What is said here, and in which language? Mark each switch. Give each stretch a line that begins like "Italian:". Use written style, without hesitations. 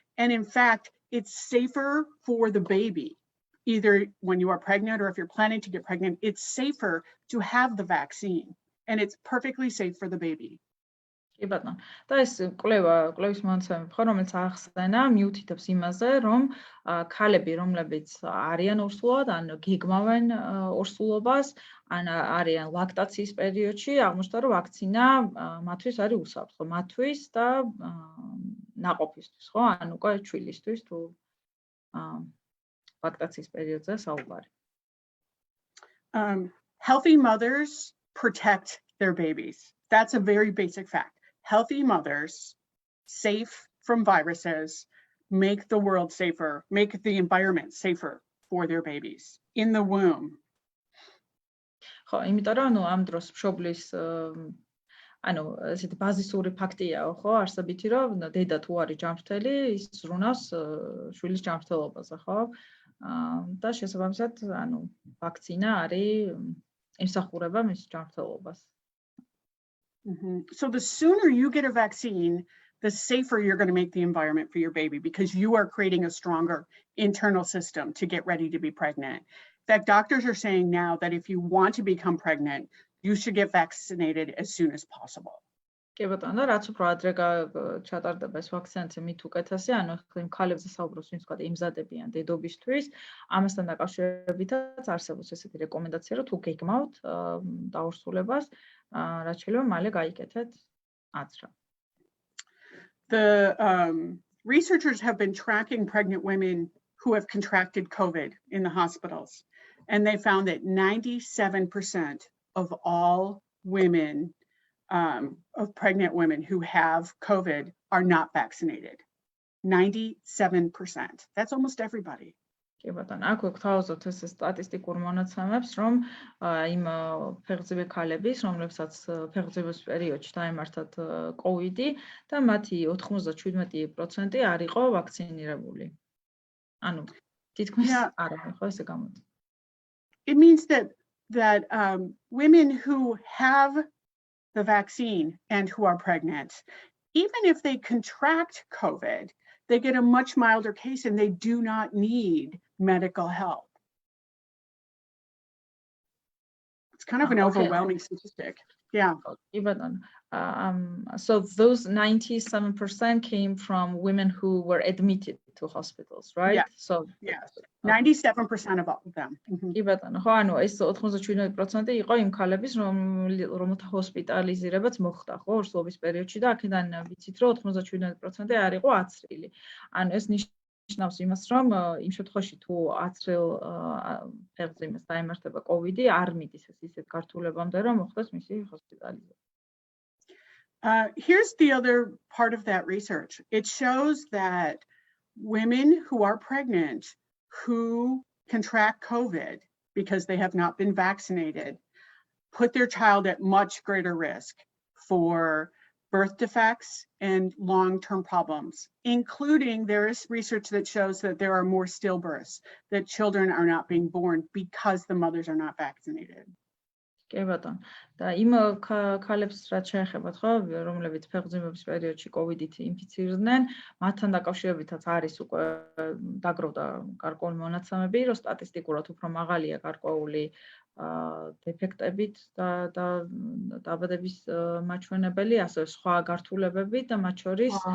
English: And in fact, it's safer for the baby. Either when you are pregnant or if you're planning to get pregnant, it's safer to have the vaccine and it's perfectly safe for the baby.
Georgian: კი ბატონო. და ეს კვლევის მონაცემები ხო, რომელიც ახსენა, მიუთითებს იმაზე, რომ ქალები, რომლებიც არიან ორსულოვან, ან გეგმავენ ორსულობას, ან არიან ლაქტაციის პერიოდში, აღმოჩნდა, რომ ვაქცინა მათთვის არის უსაფრთხო, მათთვის და ნაყოფისთვის, ხო, ან უკვე ჩვილისთვის თუ ლაქტაციის პერიოდზე საუბარი.
English: Healthy mothers protect their babies. That's a very basic fact. Healthy mothers, safe from viruses, make the world safer, make the environment safer for their babies in the womb.
Georgian: ხო, იმიტომ რომ ამ დროს მშობლის ანუ ესეთი ბაზისური ფაქტია, ხო, არსებითი რომ დედა თუ არის ჯანმრთელი, ის ზრუნავს შვილის ჯანმრთელობაზე, ხო? და შესაბამისად, ანუ ვაქცინა არის ემსახურება მის ჯანმრთელობას.
English: So the sooner you get a vaccine, the safer you're going to make the environment for your baby because you are creating a stronger internal system to get ready to be pregnant. In fact, doctors are saying now that if you want to become pregnant, you should get vaccinated as soon as possible.
Georgian: კი ბატონო, რაც უფრო ადრე ჩატარდება ეს ვაქცინაცია, მით უკეთესი, ანუ ხლ ქალებზე საუბრობს, ვინც თქვა იმზადებიან დედობისთვის, ამასთან დაკავშირებითაც არსებობს ესეთი რეკომენდაცია, რომ თუ გეგმავთ დაორსულებას, რაც შეიძლება მალე გაიკეთეთ აცრა.
English: The researchers have been tracking pregnant women who have contracted COVID in the hospitals, and they found that 97% of all women of pregnant women who have COVID are not vaccinated. 97%. That's almost everybody.
Georgian: კი ბატონო, აქ გვთავაზობთ ეს სტატისტიკურ მონაცემებს, რომ იმ ფეხმძიმე ქალების, რომლებსაც ფეხმძიმების პერიოდში დაემართათ COVID-ი და მათი 97% არ იყო ვაქცინირებული. ანუ თითქმის არ არის, ხო, ესე გამოდის.
English: It means that women who have the vaccine and who are pregnant, even if they contract COVID, they get a much milder case and they do not need medical help. It's kind of an overwhelming statistic. Yeah. Even so those 97% came from women who were admitted to hospitals, right? Yeah. So yes, 97% of all of them.
Georgian: კი ბატონო, ხო, ანუ ეს 97% იყო იმ ქალების, რომელთა ჰოსპიტალიზირებაც მოხდა, ხო, ორსულობის პერიოდში და აქედან ვიცით, რომ 97% არ იყო აცრილი. ანუ ეს ნიშნავს იმას, რომ იმ შემთხვევაში თუ აცრილ ფეხმძიმეს დაემართება COVID-ი, არ მიდის ეს ისეთ გართულებამდე, რომ მოხდეს მისი ჰოსპიტალიზება.
English: Here's the other part of that research. It shows that women who are pregnant who contract COVID because they have not been vaccinated put their child at much greater risk for birth defects and long-term problems, including there is research that shows that there are more stillbirths, that children are not being born because the mothers are not vaccinated.
Georgian: კი კი ბატონო. და იმ ქალებს რაც შეეხებათ, ხო, რომლებიც ფეხმძიმების პერიოდში COVID-ით ინფიცირდნენ, მათთან დაკავშირებითაც არის უკვე დაგროვდა გარკვეული მონაცემები, რომ სტატისტიკურად უფრო მაღალია გარკვეული დეფექტებით და დაბადების მაჩვენებელი, ასევე სხვა გართულებები და მათ შორის